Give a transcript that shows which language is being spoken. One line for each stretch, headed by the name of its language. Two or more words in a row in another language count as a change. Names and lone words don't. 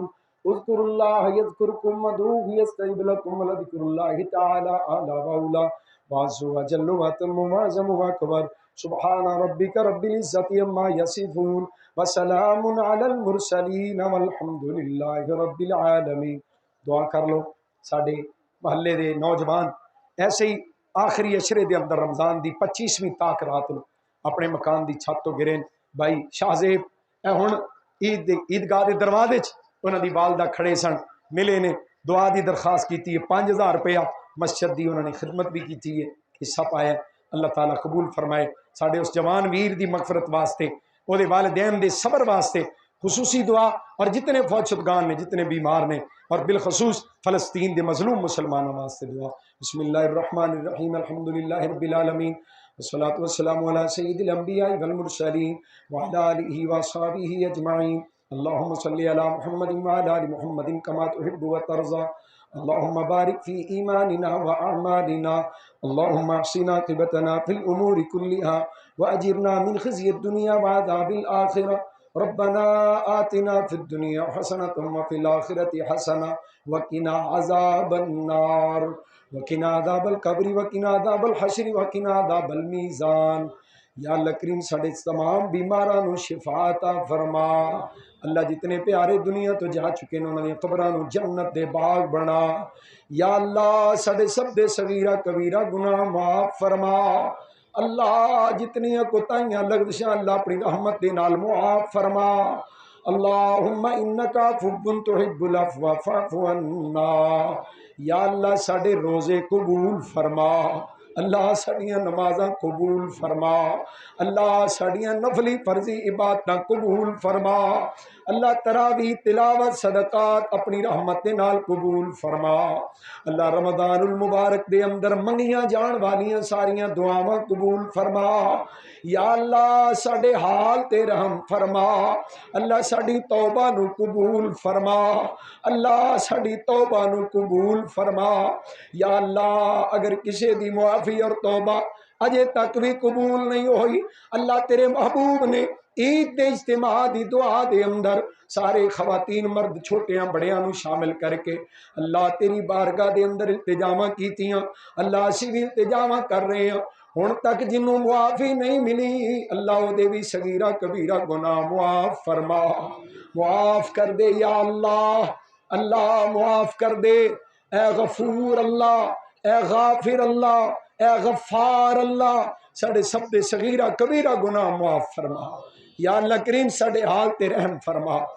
Arabic: اذكروا الله يذكركم وادعوه يستجب لكم، ولذكر الله تعالى أعلى وأولى وعز وجل وأتم وأعظم وأكبر۔ سبحان ربك رب العزة عما يصفون وسلام على المرسلين والحمد لله رب العالمين۔
Punjabi: دعا کر لو ساڈے محلے دے نوجوان ایسے ہی آخری اشرے دے اندر رمضان دی 25ویں تاک رات نو اپنے مکان دی چھت تو گرے، بھائی شاہ زیب اے ہن عیدگاہ دے دروازے چ انہاں دی والدہ کھڑے سن، ملے نے، دعا دی درخواست کیتی ہے، 5000 روپیہ مسجد دی انہوں نے خدمت بھی کیتی ہے، حصہ پایا ہے۔ اللہ تعالیٰ قبول فرمائے ساڈے اس جوان ویر دی مغفرت واسطے، او دے والدین دے صبر واسطے خصوصی دعا، اور جتنے فوت شدگان نے، جتنے بیمار نے، اور بالخصوص فلسطین دے مظلوم مسلمانوں واسطے دعا۔
Arabic: بسم اللہ الرحمن الرحیم، الحمد للہ رب العالمین، والصلاة والسلام علی سید الانبیاء والمرسلین وعلی آلہ وصحبہ اجمعین۔ اللہم صلی علی محمد وعلی آل محمد کما تحب وترضى۔ اللهم بارك في إيماننا وأعمالنا، اللهم احسن عاقبتنا في الأمور كلها وأجرنا من خزي الدنيا وعذاب الآخرة، ربنا آتنا في الدنيا حسنة وفي الآخرة حسنة وقنا عذاب النار، وقنا عذاب القبر، وقنا عذاب الحشر، وقنا عذاب الميزان۔
Punjabi: یا اللہ کریم ساڑھے تمام بیماراں نو شفا عطا فرما، اللہ جتنے پیارے دنیا تو جا چکے نے انہوں نے قبراں نو جنت دے باغ بنا، یا اللہ ساڑھے سب دے صغیرہ کبیرہ گناہ معاف فرما، اللہ جتنی کوتاہیاں لغزشاں اللہ اپنی رحمت دے نال معاف فرما۔
Arabic: اللہم انکا عفو تحب العفو فاعف عنا،
Punjabi: یا اللہ ساڑھے روزے قبول فرما، اللہ ساڑیاں نمازاں قبول فرما، اللہ ساڑیاں نفلی فرضی عبادتاں قبول فرما، اللہ تراویح تلاوت صدقات اپنی رحمت دے نال قبول فرما، اللہ رمضان المبارک دے اندر منگیاں جان والیاں ساریاں دعاواں قبول فرما، یا اللہ ساڑے حال تے رحم فرما، اللہ ساڑی توبہ نو قبول فرما، اللہ ساڑی توبہ نو قبول فرما، یا اللہ اگر کسی دی معافی اور توبہ اجے تک بھی قبول نہیں ہوئی، اللہ تیرے محبوب نے عید دے اجتماع دی دعا دے اندر سارے خواتین مرد چھوٹیاں بڑیاں نو شامل کر کے اللہ تیری بارگاہ دے اندر التجاواں کیتیاں، اللہ اسی بھی التجاواں کر رہے ہیں، ہن تک جنوں معافی نہیں ملی اللہ او دے بھی صغیرہ کبیرہ گناہ معاف فرما، معاف کر دے یا اللہ، اللہ معاف کر دے، اے غفور اللہ، اے غافر اللہ، اے غفار اللہ، ساڑے سب دے صغیرہ کبیرہ گناہ معاف فرما یا اللہ کریم، ساڑے حال تے رحم فرما